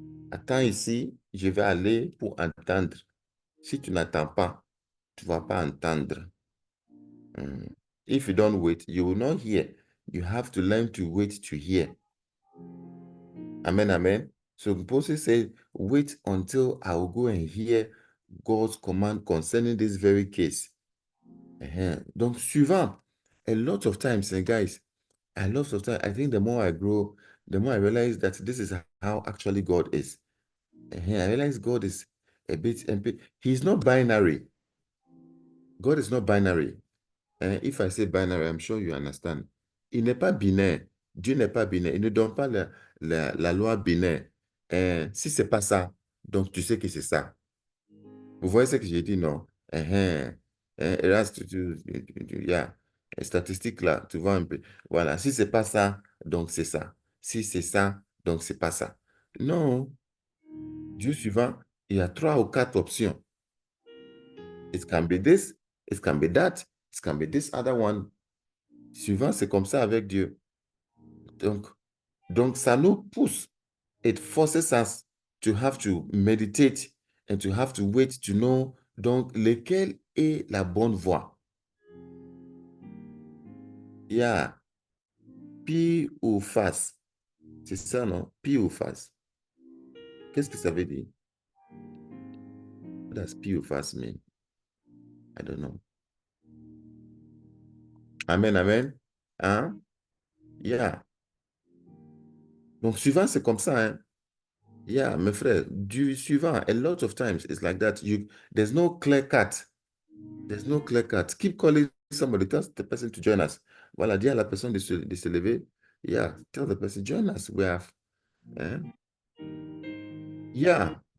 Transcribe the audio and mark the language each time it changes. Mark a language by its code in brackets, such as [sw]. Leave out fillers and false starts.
[fr] Attends ici, je vais aller pour entendre. Si tu n'attends pas, tu ne vas pas entendre. [en] If you don't wait, you will not hear. You have to learn to wait to hear. Amen, amen. So Moses said, wait until I will go and hear God's command concerning this very case. Donc, suivant, a lot of times, and guys, a lot of times, I think the more I grow, the more I realize that this is how actually God is. I realize God is a bit, he's not binary. God is not binary. If I say binary, I'm sure you understand. [fr] Il n'est pas binaire. Dieu n'est pas binaire. Il ne donne pas la loi binaire. Si c'est pas ça, donc tu sais que c'est ça. Vous voyez ce que j'ai dit, non? Yeah. Statistique là, tu vois un peu. Voilà, si c'est pas ça, donc c'est ça. Si c'est ça, donc c'est pas ça. Non. Dieu suivant, il y a 3 ou 4 options. [en] It can be this, it can be that, it can be this other one. [fr] Suivant, c'est comme ça avec Dieu. Donc ça nous pousse. [en] It forces us to have to meditate and to have to wait to know [fr] donc lequel est la bonne voie. Il y a pile ou face. C'est ça, non? Pile ou face. Qu'est-ce que ça veut dire? [en] What does pile ou face mean? I don't know. Amen, amen. Hein? Yeah. [fr] Donc, suivant, c'est comme ça, hein? [en] Yeah, [fr] mes frères, du suivant, [en] a lot of times, it's like that. There's no clear cut. There's no clear cut. Keep calling somebody, tell the person to join us. [fr] Voilà, dis à la personne de se lever. [en] Yeah, tell the person, join us. We have, yeah.